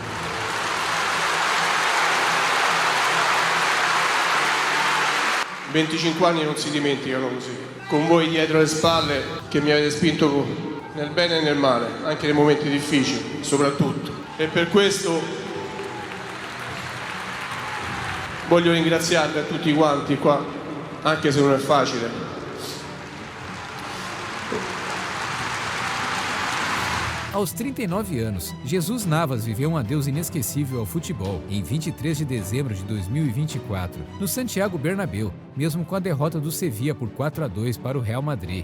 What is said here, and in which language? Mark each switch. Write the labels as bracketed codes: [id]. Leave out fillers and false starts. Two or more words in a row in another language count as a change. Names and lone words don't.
[it] «25 anni non si dimenticano così, con voi dietro le spalle che mi avete spinto nel bene e nel male, anche nei momenti difficili, soprattutto. E per questo voglio ringraziarvi a tutti quanti qua, anche se non è facile. [pt] Aos 39 anos, Jesus Navas viveu um adeus inesquecível ao futebol em 23 de dezembro de 2024, no Santiago Bernabéu, mesmo com a derrota do Sevilla por 4-2 para o Real Madrid.